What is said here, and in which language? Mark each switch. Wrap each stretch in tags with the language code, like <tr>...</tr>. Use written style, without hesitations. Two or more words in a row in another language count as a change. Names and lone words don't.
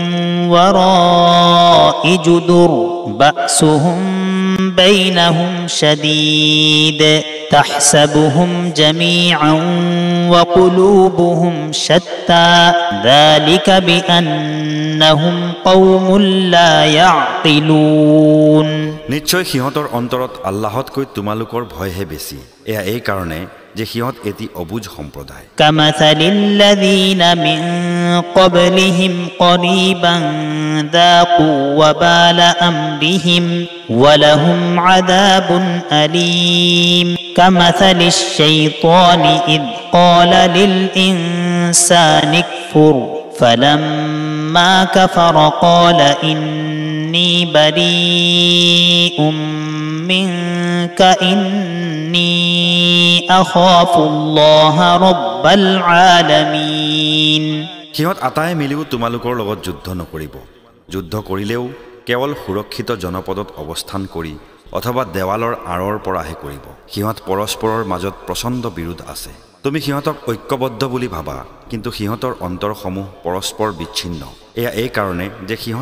<ar>وراء جدر بأسهم بينهم شديد تحسبهم جميعا وقلوبهم شتى ذلك بأنهم قوم لا يعقلون</ar> <as>নিশ্চয় সিহঁতৰ অন্তৰত আল্লাহতকৈ তোমালোকৰ ভয়হে বেছি এয়া এই কাৰণে যে সিহঁত এটি অবুজ সম্প্ৰদায়</as> <ar>كمثل الذين من قبلهم قريبا ذاقوا وبال أمرهم ولهم عذاب أليم كمثل الشيطان إذ قال للإنسان اكفر فلما كفر قال إني بريء منك إني أخاف الله رب العالمين</ar> <as>সিহঁত আটাই মিলিও তোমালোকৰ লগত যুদ্ধ নকৰিব যুদ্ধ কৰিলেও কেৱল সুৰক্ষিত জনপদত অৱস্থান কৰি অথবা দেৱালৰ আঁৰৰ পৰাহে কৰিব সিহঁত পৰস্পৰৰ মাজত প্ৰচণ্ড বিৰোধ আছে তুমি সিহঁতক ঐক্যবদ্ধ বুলি ভাবা কিন্তু সিহঁতৰ অন্তৰসমূহ পৰস্পৰ বিচ্ছিন্ন এয়া এই কাৰণে যে সিহঁত</as>